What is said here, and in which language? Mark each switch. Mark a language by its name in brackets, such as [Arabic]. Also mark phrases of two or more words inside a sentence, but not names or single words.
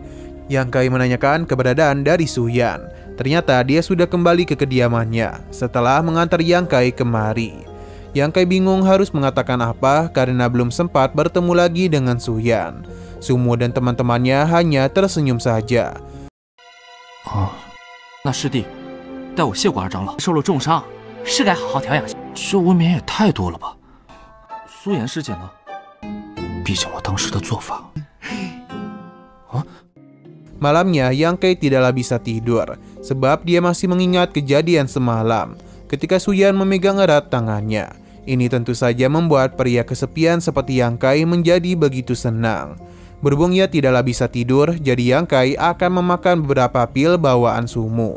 [Indonesian] Yang Kai menanyakan keberadaan dari Su Yan. Ternyata dia sudah kembali ke kediamannya setelah mengantar Yang Kai kemari. Yang Kai bingung harus mengatakan apa karena belum sempat bertemu lagi dengan Su Yan. Su Mu dan teman-temannya hanya tersenyum saja. [Chinese] 那师弟带我谢过二长老，受了重伤，是该好好调养下。这未免也太多了吧？苏颜师姐呢？毕竟我当时的做法。 [Indonesian] Malamnya Yang Kai tidaklah bisa tidur, sebab dia masih mengingat kejadian semalam ketika Su Yan memegang erat tangannya. Ini tentu saja membuat pria kesepian seperti Yang Kai menjadi begitu senang. Berhubung ia tidaklah bisa tidur, jadi Yang Kai akan memakan beberapa pil bawaan Su Mu.